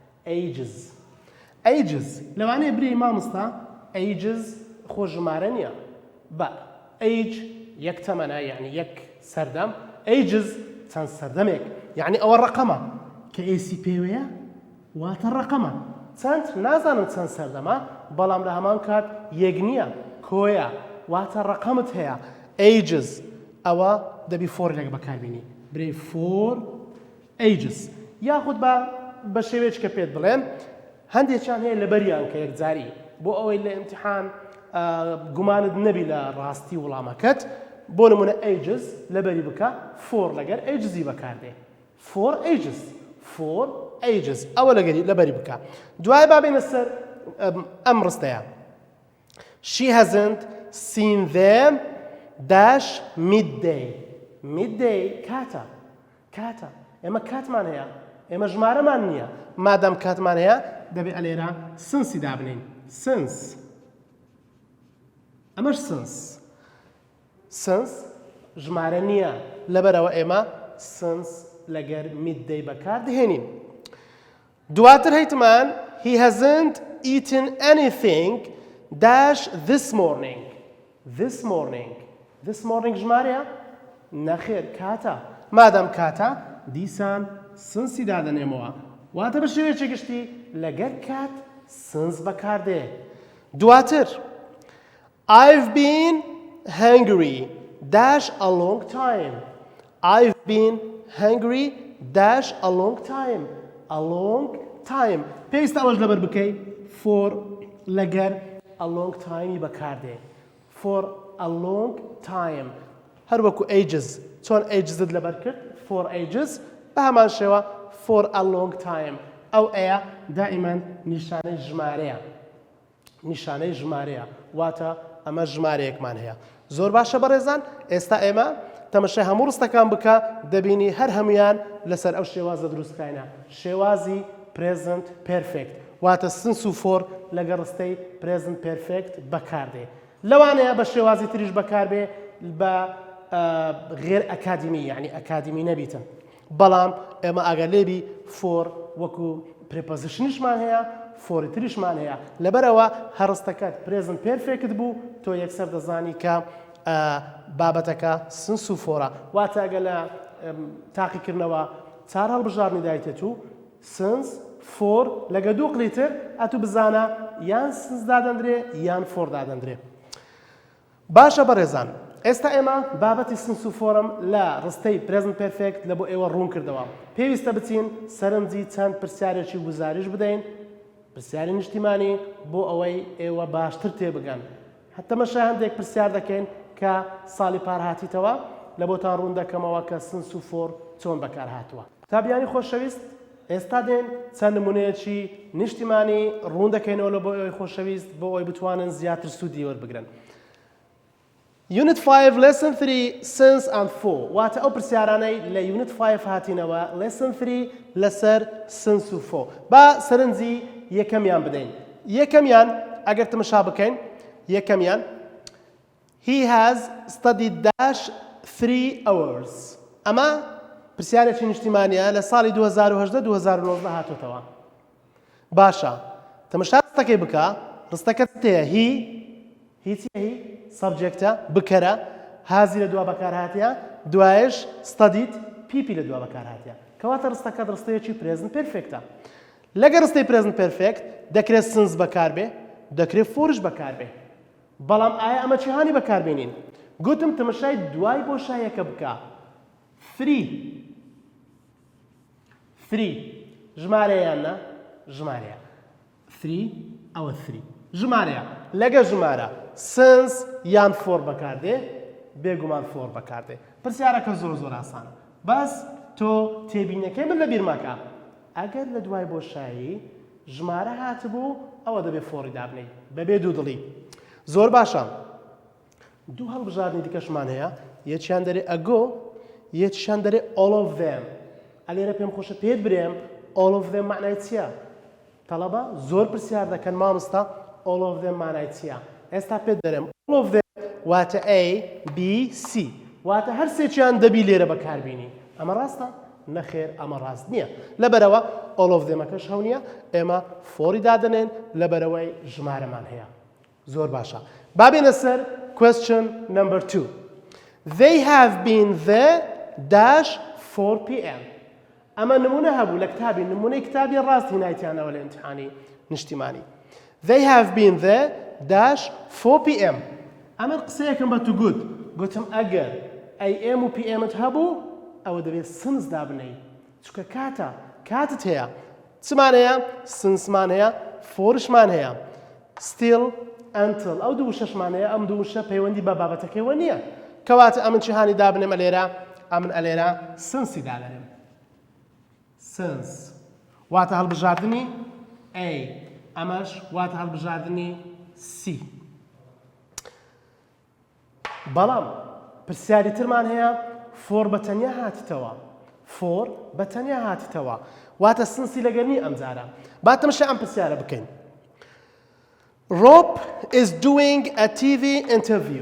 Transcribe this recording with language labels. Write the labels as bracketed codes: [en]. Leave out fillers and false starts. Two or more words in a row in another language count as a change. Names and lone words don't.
[ckb] ages لەوانەیە بری مامۆستا ages خۆ ژمارە نییە بە age یەک تەمەنە یعنی یەک سەردەم ages چەند سەردەمێک یعنی ئەوە ڕەقەمە کە ئێسی پێوەیە واتە ڕەقەمە چەند نازانم چەند سەردەمە بەڵام لە هەمان کات یەک نییە کۆیە واتە ڕەقەمت هەیە ages ئەوە دەبی فۆر لەگە بەکاربینی برێ [en] for ages [ckb] یاخود بە بە شێوەیەک کە پێت بڵێم هەندێکیان هەیە لەبەریان کە یەکجاری بۆ ئەوەی لە ئیمتیحان گومانت نەبی لە ڕاستی وڵامەکەت بۆ نمونە ages لەبەری بکە for لەگەر agesی بەکاردێ [en] for ages [ckb] ئەوە لەبەری بکە دوای بابێنە سەر ئەم ڕستەیە [en] she hasn't seen them dash midday [ckb] کاتە ئێمە کاتمان هەیە ئێمە ژمارەمان نییە مادام کاتمان هەیە دەبێت ئەلێرە سنسی دابنین سنس ئەمەش سنس ژمارە نییە لەبەرەوە ئێمە سنس لەگەر midday بەکار دەهێنین دواتر هەیتمان [en] he hasn't eaten anything dash this [ckb] morning ژمارەیە نەخێر کاتە مادام کاتە دیسان سنسی دادەنێمەوە واتە بە شێوەیەکی گشتی لەگەر کات سنس بەکاردێ دواتر [en] I've been hungry dash a long time [ckb] پێویستە ئەوەش لەبەر بکەی for لەگەر [en] a long time [ckb] بەکاردێ [en] for a long time [ckb] هەروەکو ages چۆن agesت لەبەر کرد [en] for ages [ckb] بە هەمان شێوە [en] for a long time [ckb] ئەو ئەیە دائیمەن نیشانەی ژمارەیە واتە ئەمە ژمارەیەکمان هەیە زۆر باشە بەڕێزان ئێستا ئێمە تەمەشای هەموو ڕستەکان بکە دەبینی هەر هەمویان لەسەر ئەو شێوازە دروستکراینە شێوازی [en] present perfect [ckb] واتە سنس و for لەگەڵ ڕستەی present perfect بەکاردێ لەوانەیە بە شێوازی تریش بەکاربێ بە غێر ئەکادمی یعنی ئەکادمی نەبیتن بەڵام ئێمە ئەگەر لێبی for وەکو prepositionیشمان هەیە فۆری تریشمان هەیە لەبەرەوە هەڕستەکەت [en] present perfect [ckb] بوو تۆ یەکسەر دەزانی کە بابەتەکە سنس و فۆرە واتە ئەگە لە تاقیکردنەوە چار هەڵبژارنی دایتێت و سنس فۆر لەگە دوو قلیتر ئەتوو بزانە یان سنس دادەندرێ یان فۆر دادەندرێ باشە بەڕێزان ئێستا ئێمە بابەتی سنس و فۆرم لە ڕستەی [en] present perfect [ckb] لە بۆ ئێوە ڕوون کردەوە پێویستە بچین سەرنجی چەند پرسیارێکی گوزاریش بدەین پرسیاری نیشتیمانی بۆ ئەوەی ئێوە باشتر تێبگەن هەتەمەشە هەندێک پرسیار دەکەین کە ساڵی پارهاتیتەوە لە بۆتان ڕوون دەکەمەوە کە سنس و فۆر چۆن بەکار هاتووە تابیانی خۆشەویست ئێستا دێن چەند نمونەیەکی نیشتیمانی ڕوون دەکەینەوە لە بۆ ئەوەی خۆشەویست بۆ ئەوەی بتوانن زیاتر سوودی وەربگرن [en] Unit 5 Lesson 3 Sense and For [ckb] واتە ئەو پرسیارانەی لە Unit 5 هاتینەوە Lesson 3 لەسەر Sense و For با سەرنجی یەکەمیان بدەین یەکەمیان ئەگەر تماشا بکەین یەکەمیان [en] He has studied dash 3 hours [ckb] ئەمە پرسیارێکی نیشتیمانیە لە ساڵی 2018-2019 هاتوتەوە باشە تەماشا ڕستەکەی بکە ڕستەکەت تەیە هی سەبجێکتە بکەرە هازی لە دوا بەکارهاتیە دوایش [en] studied PP [ckb] لە دوا بەکارهاتیە کەواتە ڕستەکەت ڕستەیەکی [en] present perfect [ckb] ە لەگە ڕستەی [en] present perfect [ckb] دەکرێت سنس بەکاربێ دەکرێت فۆرش بەکاربێ بەڵام ئایا ئەمە چیهانی بەکاربێنین گوتم تەمەشای دوای بۆشایەکە بکە 3 ژمارەیان نە ژمارەیە 3 ئەوە 3 ژمارەیە لەگە ژمارە سنس یان فۆر بەکاردێ بێگومان فۆر بەکاردێ پرسیارەکە زۆر ئاسانە بەس تۆ تێبینەکەی من لە بیرماکە ئەگەر لە دوای بۆشایی ژمارە هاتبوو ئەوە دەبێت فۆری دابنەی بەبێ دوو دڵی زۆر باشە دوو هەڵبژاردنی دیکەشمان هەیە یەکیان دەرێ ئەگۆ یەکیان دەرێ [en] all of [ckb] them ئەلێرە پێم خۆشە پێت برێم [en] all of them [ckb] معنای چییە تەڵەبە زۆر پرسیار دەکەن مامۆستا all [en] of them [ckb] معنای چییە ئێستا پێت دەرێم [en] all of them [ckb] واتە A B C واتە هەر سێکیان دەبی لێرە بەکاربینی ئەمە ڕاستە نەخێر ئەمە ڕاست نییە لەبەرەوە [en] all of them- [ckb] ەکەش هەو نییە ئێمە فۆری دادەنێن لەبەرەوەی ژمارەمان هەیە زۆر باشە بابێنە سەر [en] question number 2 They have been there dash 4 p.m. [ckb] ئەمە نمونە هەبوو لە کتابی نمونەی کتابی ڕاست هینایەتیانەوە لە ئیمتیحانی نیشتیمانی [en] They have been there dash 4 p.m. [ckb] ئەمە قسەیەکم بە تو گوتم ئەگەر AM و PM هەبوو ئەوە دەبێت سنس دابنەی چونکە کاتت هەیە چمان هەیە سنسمان هەیە فۆرشمان هەیە [en] still until [ckb] ئەو دوو شەشمان هەیە ئەم دوو شە پەیوەندی بە بابەتەکەیەوە نییە کەواتە ئەمن چی هانی دابنێمە لێرە ئەمن ئەلێرە سنسی دابنێم سنس واتە هەڵبژاردننی A ئەمەش واتە هەڵبژاردننی C بەڵام پرسیاری ترمان هەیە فۆر بە تەنیا هاتیتەوە فۆر بە تەنیا هاتیتەوە واتە سنسی لەگەرنی ئەمجارە با تەماشای ئەم پرسیارە بکەین [en] Rob is doing a TV interview.